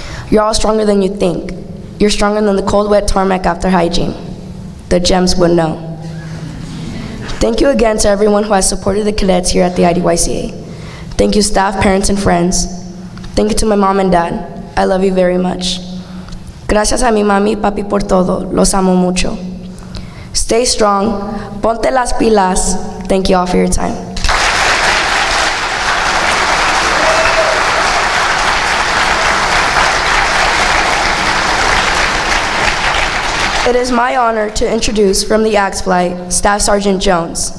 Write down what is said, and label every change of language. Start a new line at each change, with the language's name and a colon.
English: You're all stronger than you think. You're stronger than the cold, wet tarmac after hygiene. The gems would know. Thank you again to everyone who has supported the cadets here at the IDYCA. Thank you staff, parents, and friends. Thank you to my mom and dad. I love you very much.
Spanish: Gracias a mi mami y papi por todo. Los amo mucho.
English: Stay strong.
Spanish: Ponte las pilas.
English: Thank you all for your time. It is my honor to introduce from the Axe Flight, Staff Sergeant Jones.